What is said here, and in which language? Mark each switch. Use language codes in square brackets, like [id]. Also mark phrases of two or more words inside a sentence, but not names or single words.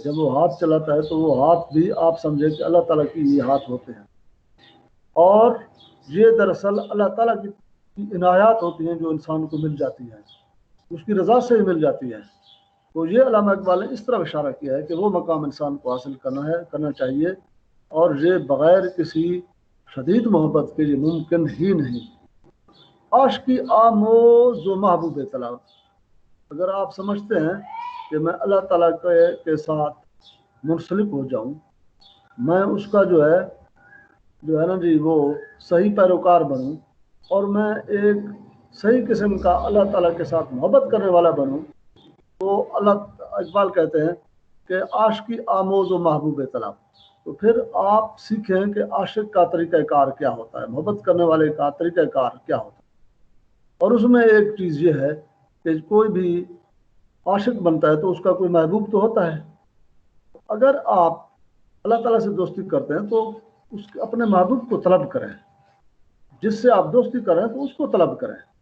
[ur] جب وہ ہاتھ چلاتا ہے تو وہ ہاتھ بھی آپ سمجھے کہ اللہ تعالیٰ کی یہ ہاتھ ہوتے ہیں، اور یہ دراصل اللہ تعالیٰ کی عنایات ہوتی ہیں جو انسان کو مل جاتی ہیں، اس کی رضا سے ہی مل جاتی ہے۔ تو یہ علامہ اقبال نے اس طرح اشارہ کیا ہے کہ وہ مقام انسان کو حاصل کرنا چاہیے، اور یہ بغیر کسی شدید محبت کے یہ ممکن ہی نہیں۔ [fa] عاشقی آموز و محبوب طلب، [ur] اگر آپ سمجھتے ہیں کہ میں اللہ تعالیٰ کے ساتھ منسلک ہو جاؤں، میں اس کا جو ہے نا جی وہ صحیح پیروکار بنوں، اور میں ایک صحیح قسم کا اللہ تعالیٰ کے ساتھ محبت کرنے والا بنوں، تو اللہ اقبال کہتے ہیں کہ [fa] عاشقی آموز و محبوب طلب۔ [ur] تو پھر آپ سیکھیں کہ عاشق کا طریقہ کار کیا ہوتا ہے، محبت کرنے والے کا طریقہ کار کیا ہوتا ہے۔ اور اس میں ایک چیز یہ ہے کہ کوئی بھی عاشق بنتا ہے تو اس کا کوئی محبوب تو ہوتا ہے۔ اگر آپ اللہ تعالیٰ سے دوستی کرتے ہیں تو اپنے محبوب کو طلب کریں، جس سے آپ دوستی کریں تو اس کو طلب کریں۔